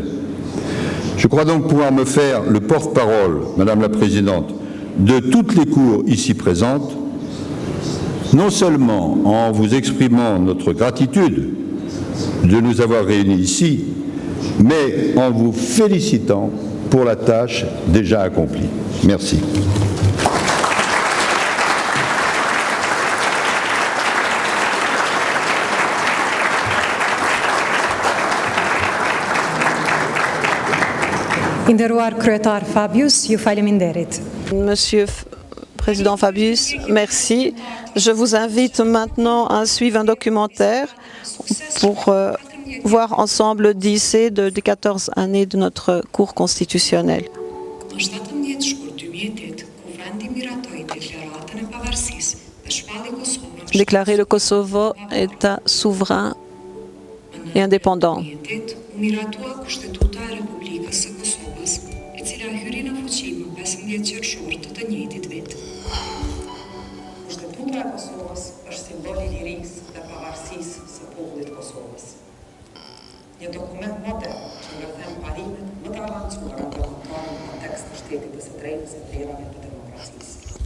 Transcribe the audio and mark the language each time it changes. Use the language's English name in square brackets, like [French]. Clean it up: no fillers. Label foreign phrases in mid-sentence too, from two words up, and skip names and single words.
[French] Je crois donc pouvoir me faire le porte-parole, Madame la Présidente, de toutes les cours ici présentes, non seulement en vous exprimant notre gratitude de nous avoir réunis ici, mais en vous félicitant pour la tâche déjà accomplie. Merci. [Albanian] Nderuar kryetar Fabius, ju faleminderit. [French] Monsieur Président Fabius, merci. Je vous invite maintenant à suivre un documentaire pour voir ensemble l'Odyssée des 14 années de notre cours constitutionnel. Déclarer le Kosovo État souverain et indépendant. [Albanian] Kushtetuta e Kosovës është simbol i lirisë dhe pavarësisë së popullit të Kosovës. Një dokument modern që ngërthen parimet më të avancuara kombëtare në kontekst të shtetit të së drejtës e vlerave të demokracisë.